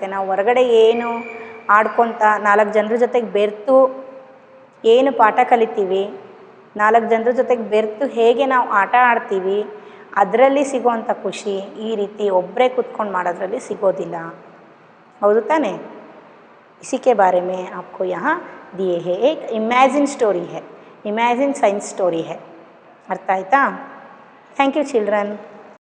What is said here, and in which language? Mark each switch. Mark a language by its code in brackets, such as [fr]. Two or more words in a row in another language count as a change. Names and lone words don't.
[kn] ನಾವು ಹೊರಗಡೆ ಏನು ಆಡ್ಕೊತ 4 ಜನರ ಜೊತೆಗೆ ಬೆರೆತು ಏನು ಪಾಠ ಕಲಿತೀವಿ, 4 ಜನರ ಜೊತೆಗೆ ಬೆರೆತು ಹೇಗೆ ನಾವು ಆಟ ಆಡ್ತೀವಿ, ಅದರಲ್ಲಿ ಸಿಗೋವಂಥ ಖುಷಿ ಈ ರೀತಿ ಒಬ್ಬರೇ ಕೂತ್ಕೊಂಡು ಮಾಡೋದ್ರಲ್ಲಿ ಸಿಗೋದಿಲ್ಲ. ಹೌದು ತಾನೇ? [hi] इसी के बारे में आपको यहाँ दिए है, एक [en] imagine story [hi] है, [en] imagine science story [hi] है. [kn] अर्थ आಯ್ತಾ? [en] Thank you children.